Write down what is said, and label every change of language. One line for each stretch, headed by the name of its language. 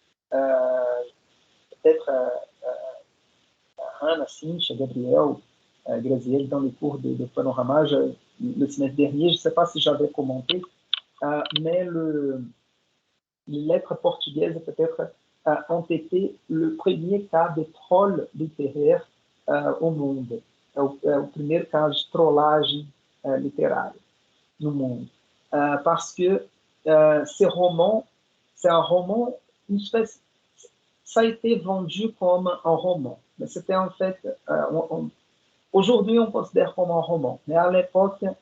French: Peut-être Ana, Cíntia, Gabriel, Graziel, dans les cours de Panorama, le semestre dernier, je ne sais pas si j'avais commenté, mais les lettres portugaises, peut-être, ont été le premier cas de troll littéraire au monde.
Portuguese: O primeiro caso de trollagem literária no mundo.
French: Parce que c'est un roman, une espèce, ça a été vendu comme un roman, mais c'était en fait, aujourd'hui on considère comme un roman, mais à l'époque